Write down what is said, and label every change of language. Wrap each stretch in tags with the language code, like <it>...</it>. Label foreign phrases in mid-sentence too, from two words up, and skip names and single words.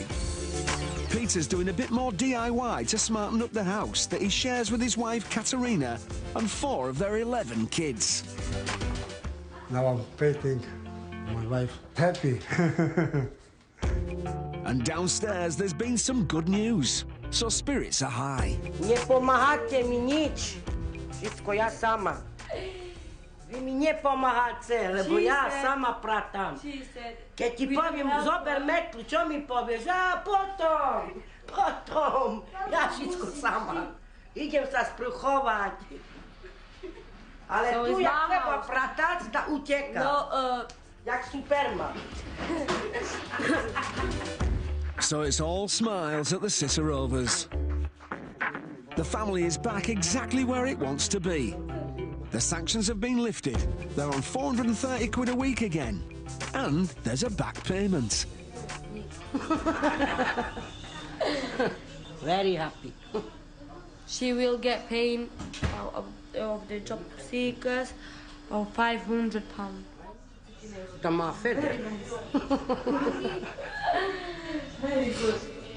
<en>Peter's doing a bit more DIY to smarten up the house that he shares with his wife Katerina and 4 of their 11 kids. Now I'm painting my wife happy. And downstairs there's been some good news, so spirits are high.</en> <sk>Nie pomáhate mi nič. Všetko ja sama. Vy mi nepomáhate, lebo ja sama pratám. Keď ti poviem, zober metlu, čo mi povieš? Potom. Ja všetko sama. Idem sa sprchovať. Ale tu ja treba pratať, da uteka. Jak Superman.</sk> <en>So it's all smiles at the Cicerovas. The family is back exactly where it wants to be. The sanctions have been lifted. They're on 430 quid a week again. And there's a back payment. Very happy. She will get paid of the job seekers of £500.</en> <sk>Tam má Fede.</sk> <en>Very good.</en>